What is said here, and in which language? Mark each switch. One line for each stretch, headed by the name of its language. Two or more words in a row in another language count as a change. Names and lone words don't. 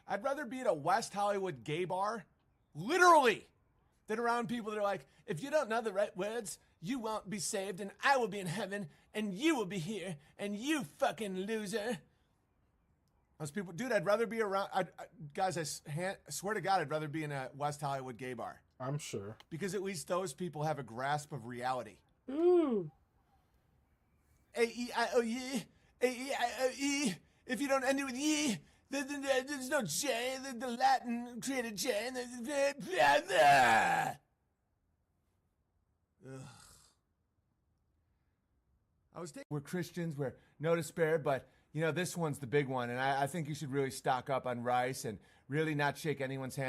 English: I'd rather be at a West Hollywood gay bar, literally, than around people that are like, if you don't know the right words, you won't be saved, and I will be in heaven, and you will be here, and you fucking loser. Those people, dude, I'd rather be around, guys, I swear to God, I'd rather be in a West Hollywood gay bar. I'm sure. Because at least those people have a grasp of reality. Ooh. A-E-I-O-E, A-E-I-O-E. If you don't end it with E, there's no J, the Latin created J. We're Christians, we're no despair, but you know, this one's the big one, and I think you should really stock up on rice and really not shake anyone's hand.